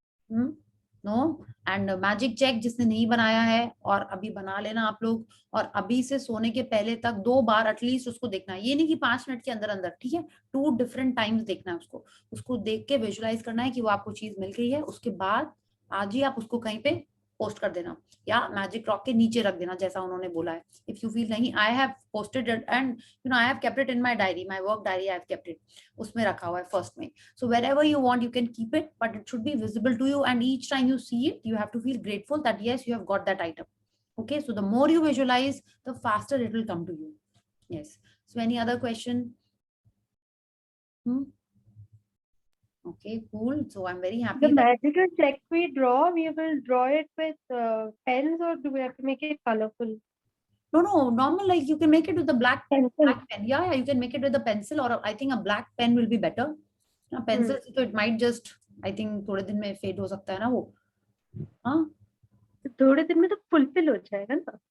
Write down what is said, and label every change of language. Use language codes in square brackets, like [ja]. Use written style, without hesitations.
[hi] No? And magic check जिसने नहीं बनाया है और अभी बना लेना आप लोग, और अभी से सोने के पहले तक 2 बार एटलीस्ट उसको देखना है। ये नहीं कि 5 मिनट के अंदर अंदर, ठीक है, 2 डिफरेंट टाइम्स देखना है उसको देख के विजुअलाइज करना है कि वो आपको चीज मिल गई है। उसके बाद आज ही आप उसको कहीं पे पोस्ट कर देना या मैजिक रॉक के नीचे रख देना जैसा उन्होंने बोला है। [en] if you feel नहीं, I have posted it and you know I have kept it in my diary, my work diary, I have kept it, [hi] उसमें रखा हुआ है फर्स्ट में। [en] So wherever you want you can keep it, but it should be visible to you, and each time you see it you have to feel grateful that yes, you have got that item. Okay, so the more you visualize, the faster it will come to you. Yes, so any other question? Okay, cool. So I'm very happy The that magical check we draw, we will draw it with pens, or do we have to make it colorful? no normal, like you can make it with a black Pencil. pen. Yeah, you can make it with a pencil, or I think a black pen will be better. [hi] Pencil से तो [en] it might just, I think [hi] थोड़े दिन में fade हो सकता है ना वो. हाँ. थोड़े दिन में तो फुलफिल हो जाएगा ना.